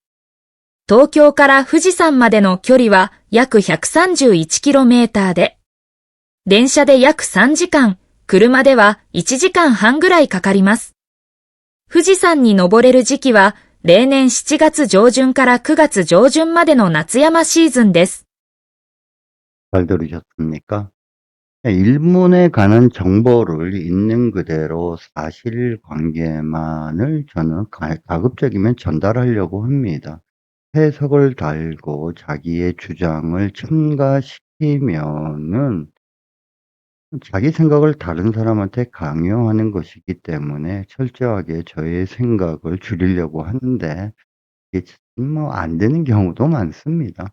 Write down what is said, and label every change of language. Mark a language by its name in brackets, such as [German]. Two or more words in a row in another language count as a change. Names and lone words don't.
[Japanese] 東京から富士山までの距離は約 131km で、電車で約3時間、車では1時間半ぐらいかかります。富士山に登れる時期は例年7月上旬から9月上旬までの夏山シーズンです。 [Korean] 잘 들으셨습니까? 일본에 관한 정보를 있는 그대로 사실관계만을 저는 가급적이면 전달하려고 합니다. 해석을 달고 자기의 주장을 첨가시키면은 자기 생각을 다른 사람한테 강요하는 것이기 때문에 철저하게 저의 생각을 줄이려고 하는데 이게 뭐 안 되는 경우도 많습니다.